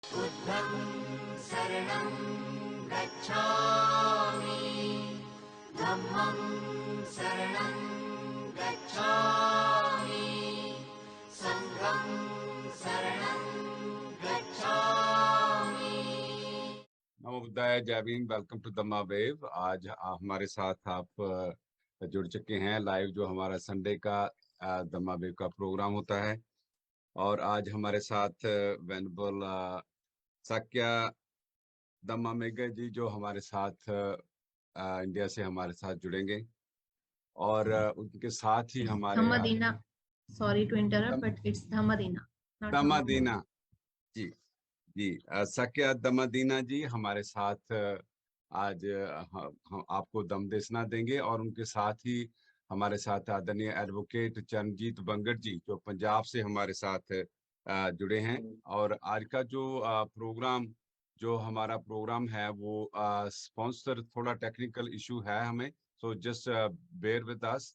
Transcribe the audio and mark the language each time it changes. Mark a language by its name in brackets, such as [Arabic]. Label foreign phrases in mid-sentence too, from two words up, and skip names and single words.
[Pali] बुद्धं शरणं गच्छामि, धम्मं शरणं गच्छामि, संघं शरणं गच्छामि। नमो बुद्धाय, [Hindi] जय भीम। [English] Welcome to Dhamma Wave. [Hindi] आज हमारे साथ आप जुड़ चुके हैं लाइव, जो हमारा संडे का दम्मा वेव का प्रोग्राम होता है। और आज हमारे साथ वेनबल साक्या दम्मा मेघे जी, जो हमारे साथ इंडिया से हमारे साथ जुड़ेंगे। और उनके साथ ही हमारे [English] Dhammadina. Sorry to interrupt, but it's Dhammadina, not Dhammadina. [Hindi] दम्मादीना जी जी साक्या दम्मादीना जी हमारे साथ आज हम आपको दम देशना देंगे। और उनके साथ ही हमारे साथ आदरणीय एडवोकेट चरणजीत बंगड़ जी, जो पंजाब से हमारे साथ जुड़े हैं। और आज का जो हमारा प्रोग्राम है वो स्पॉन्सर, थोड़ा [English] technical issue [Hindi] है हमें, [English] so just bear with us.